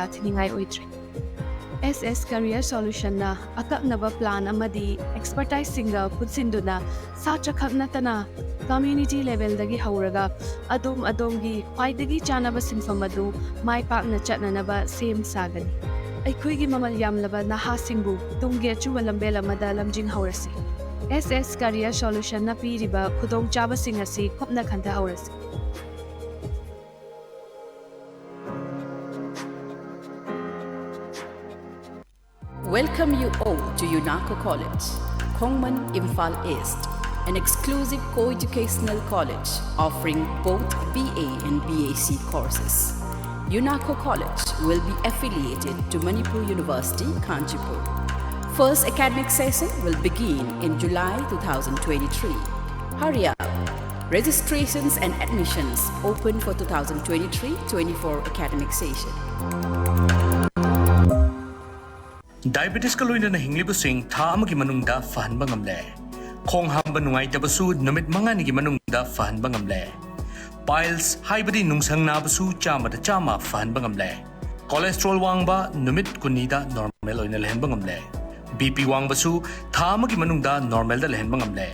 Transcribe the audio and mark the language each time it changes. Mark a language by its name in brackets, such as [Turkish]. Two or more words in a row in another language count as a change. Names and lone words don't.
[Manipuri] thiningai oitre SS Career Solution na akaknaba plan amadi expertise singa putsinduna sacha khagnatana [English] community level [Manipuri] dagi hauraga adom gi paidagi chanaba sinfamadu mai pakna chatnanaba same sagani aikhoigi mamal yamlaba naha singbu tungge chuwa lambel amada lamjing haurasi SS Career Solution na piriba khudong chaba singasi khopna khanta haurasi [English] Welcome you all to UNACO College, Kongman Imphal East, an exclusive co-educational college offering both BA and BAC courses. UNACO College will be affiliated to Manipur University, Kanchipur. First academic session will begin in July 2023. Hurry up! Registrations and admissions open for 2023-24 academic session. [Manipuri] Diabetes ka loina na hinglibo sing tha amagi manungda fahanba ngamle. Khong hamba nungai tabasu numit mangani gi manungda fahanba ngamle. Piles haibadi nungsang na basu chama da chama fahanba ngamle. Cholesterol wangba numit kunida normal oina lehenba ngamle. BP wangbasu tha amagi manungda normal da lehenba ngamle.